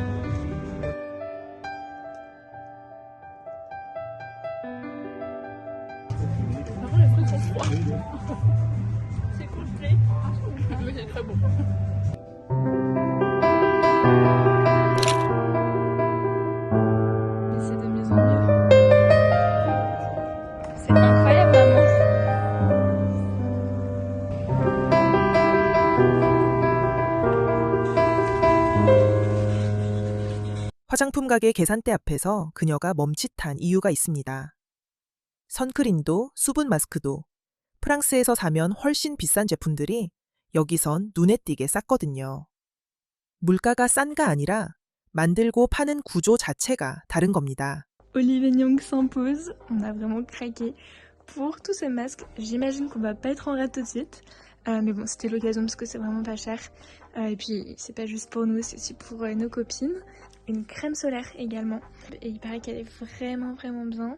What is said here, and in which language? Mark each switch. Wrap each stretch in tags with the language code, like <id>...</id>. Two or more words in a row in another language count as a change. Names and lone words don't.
<fr>Par contre, les fruits sont froids. C'est complet. Mais c'est très bon. Mais c'est de mieux en mieux. C'est incroyable, maman.</fr> <ko>화장품 가게 계산대 앞에서 그녀가 멈칫한 이유가 있습니다. 선크림도 수분 마스크도 프랑스에서 사면 훨씬 비싼 제품들이 여기선 눈에 띄게 쌌거든요. 물가가 싼가 아니라 만들고 파는 구조 자체가 다른 겁니다.</ko> <fr>Olivier Nyong s'impose. On a vraiment craqué pour tous ces masques. J'imagine qu'on va pas être en rate tout de suite. Mais bon, c'était l'occasion parce que c'est vraiment pas cher. Et puis, c'est pas juste pour nous, c'est aussi pour nos copines. Une crème solaire également. Et il paraît qu'elle est vraiment, vraiment bien.</fr>